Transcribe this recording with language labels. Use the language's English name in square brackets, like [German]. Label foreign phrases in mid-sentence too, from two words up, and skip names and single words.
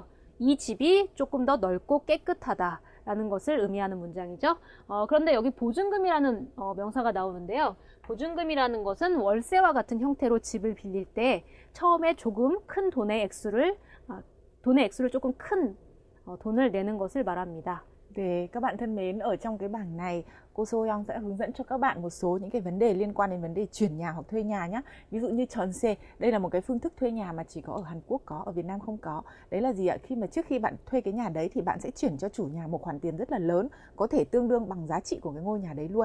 [Korean] 이 집이 조금 더 넓고 깨끗하다. 라는 것을 의미하는 문장이죠. 그런데 여기 보증금이라는 명사가 나오는데요. 보증금이라는 것은 월세와 같은 형태로 집을 빌릴 때 처음에 조금 큰 돈의 액수를 조금 큰 돈을 내는 것을 말합니다. [Vietnamese] Để các bạn thân mến, ở trong cái bảng này cô Soyoung sẽ hướng dẫn cho các bạn một số những cái vấn đề liên quan đến vấn đề chuyển nhà hoặc thuê nhà nhé. Ví dụ như 전세, đây là một cái phương thức thuê nhà mà chỉ có ở Hàn Quốc có, ở Việt Nam không có. Đấy là gì ạ? Trước khi bạn thuê cái nhà đấy thì bạn sẽ chuyển cho chủ nhà một khoản tiền rất là lớn, có thể tương đương bằng giá trị của cái ngôi nhà đấy luôn.